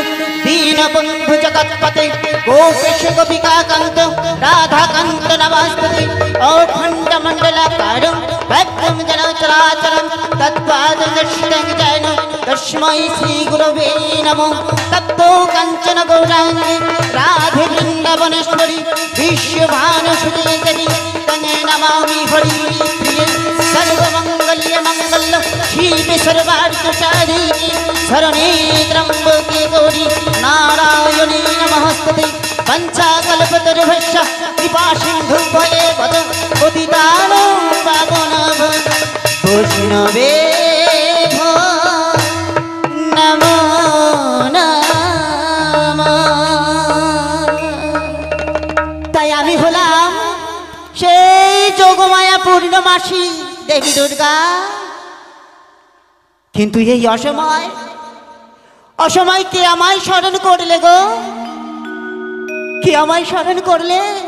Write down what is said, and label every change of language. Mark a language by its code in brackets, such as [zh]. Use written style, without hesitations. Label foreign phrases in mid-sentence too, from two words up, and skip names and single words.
[sa] দীনবন্ধু জগৎপতে গোপেশ গোপিকা কান্ত রাধাকান্ত নমস্তুতে অখণ্ড মণ্ডলাকারং ভক্তং জনচরাচরং তৎপাদং দর্শিतं জৈন তস্मै শ্রী গুরবে নমঃ তপ্তো কাঞ্চন গৌরাঙ্গে রাধে বৃন্দাবনেশ্বরী বিশ্বভানুসুতে তং নমামি হরি প্রিয়ে সর্বমঙ্গল सर्वार्थसाधिके शरणे त्र्यम्बके गौरी नारायणी नमोस्तुते पञ्चाकल्पतरुभ्यश्च कृपासिन्धुभ्येव पतितानां पावनानां वैष्णवेभ्यो नमो नमः। [bn] তাই আমি হলাম সেই যোগমায়া পূর্ণমাসী দেবী দুর্গা, কিন্তু এই অসময় কে আমায় স্মরণ করলে গো, কে আমায় স্মরণ করলে?